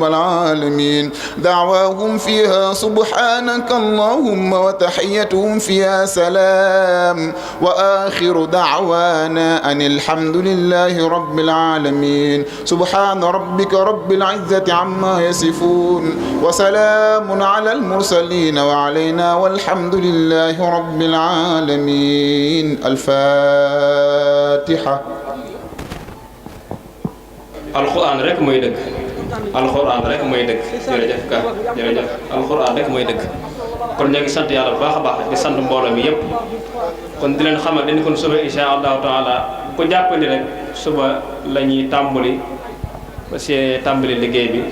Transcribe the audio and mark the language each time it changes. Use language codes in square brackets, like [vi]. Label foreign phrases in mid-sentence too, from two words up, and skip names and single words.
[ar] العالمين دعواهم فيها سبحانك اللهم وتحيتهم فيها سلام وآخر دعوانا أن الحمد لله رب العالمين سبحان ربك رب العزة عما يصفون وسلام على المرسلين وعلينا والحمد لله رب العالمين الفاتحة [wo] alxuraan rek mooy dëgg alxuraan rek mooy dëgg jërëjëf ka jërëjëf alxuraan rek mooy dëgg kon ñoo ngi sant yàlla bu baax a baax di sant mbooloo mi yépp kon di leen xamal dañu kon suba [ar] إن شاء الله تعالى [wo] ku jàppandi rek suba la ñuy tàmbali ba see tàmbali liggéey bi